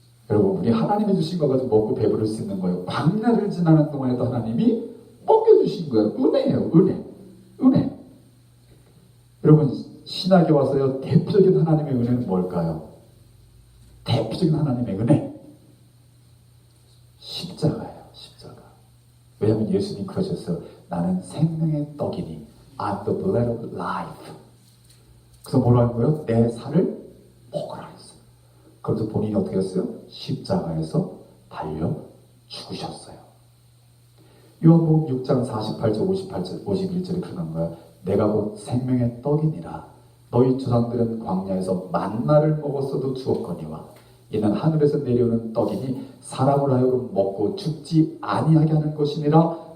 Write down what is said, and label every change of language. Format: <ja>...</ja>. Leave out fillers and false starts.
<ko>여러분, 우리 하나님이 주신 거 가지고 먹고 배부를 수 있는 거예요. 광야를 지나는 동안에도 하나님이 먹여주신 거예요. 은혜예요. 은혜. 여러분, 신학에 와서요, 대표적인 하나님의 은혜는 뭘까요? 대표적인 하나님의 은혜, 십자가예요. 십자가. 왜냐하면 예수님 그러셨어요. 나는 생명의 떡이니</ko> <en>I'm the bread of life.</en> <ko>그래서 뭐라는 거예요? 내 살을 먹으라 했어요. 그래서 본인이 어떻게 했어요? 십자가에서 달려 죽으셨어요. 요한복음 6장 48절 51절에 그러는 거예요. 내가 곧 생명의 떡이니라. 너희 조상들은 광야에서 만나를 먹었어도 죽었거니와 이는 하늘에서 내려오는 떡이니 사람을 하여금 먹고 죽지 아니하게 하는 것이니라.</ko>